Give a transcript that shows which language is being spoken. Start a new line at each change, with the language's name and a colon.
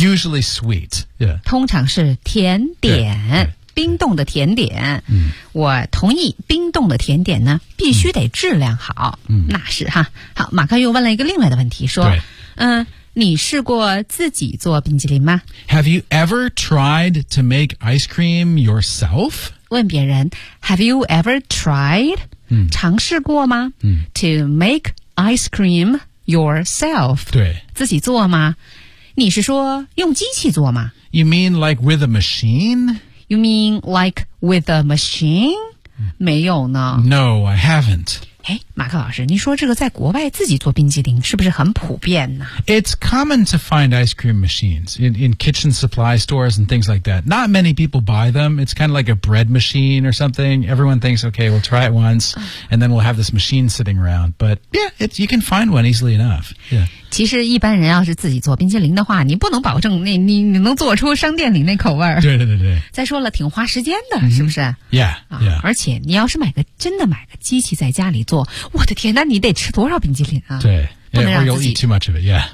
English: usually sweet， yeah，
Chinese: 通常是甜点。冰冻的甜点，我同意冰冻的甜点呢必须得质量好，那是哈。好，马克又问了一个另外的问题，说，你试过自己做冰淇淋吗
English: ？Have you ever tried to make ice cream yourself？
Chinese: 问别人
English: ，Have you ever tried？
Chinese: 尝试过吗
English: ？To make ice cream yourself？
Chinese: 对，自己做吗？你是说用机器做吗
English: ？You mean like with a machine？ You mean like with a machine?
Chinese: 没有呢。
English: No, I haven't.
Chinese: 哎，马克老师，您说这个在国外自己做冰激凌是不是很普遍呢？
English: It's common to find ice cream machines in kitchen supply stores and things like that. Not many people buy them. It's kind of like a bread machine or something. Everyone thinks, okay, we'll try it once, and then we'll have this machine sitting around. But yeah, you can find one easily enough. Yeah.
Chinese: 其实一般人要是自己做冰激凌的话，你不能保证你能做出商店里那口味儿。对对对对。再说了，挺花时间的，是不是？
English: Yeah, yeah.
Chinese: 而且你要是买个机器在家里做，我的天，那你得吃多少冰激凌啊？对，不能让自己
English: eat too much of it. Yeah.